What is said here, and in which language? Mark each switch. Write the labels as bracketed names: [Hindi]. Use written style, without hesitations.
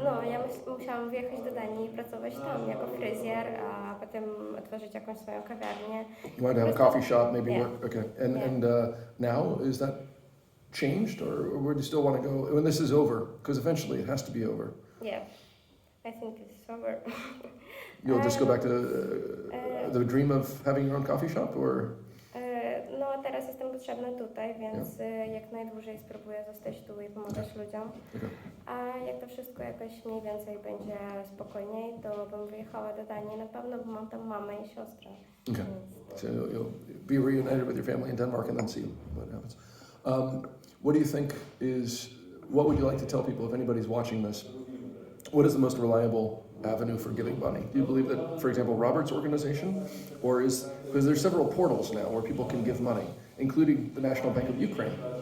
[Polish] Ja musiałam wyjechać do Danii i pracować tam jako fryzjer, a potem otworzyć jakąś swoją kawiarnię. [English] You wanted to have a coffee shop, maybe Yeah. work. Okay. And Yeah. and now is that changed, or would you still want to go when this is over? Because eventually it has to be over. Yeah, I think it's over. You'll just go back to the dream of having your own coffee shop, or [Polish] No, teraz jestem potrzebna tutaj, więc jak najdłużej spróbuję zostać tu i pomagać ludziom. [English] okay. [Polish] A jak to wszystko jakoś mniej więcej będzie spokojniej, to bym wyjechała do Danii na pewno, bo mam tam mamę i siostrę. [English] Okay. [Polish] Więc... [English] So you'll be reunited with your family in Denmark and then see what happens. What do you think what would you like to tell people if anybody's watching this? What is the most reliable avenue for giving money? Do you believe that, for example, Robert's organization, because there's several portals now where people can give money, including the National Bank of Ukraine.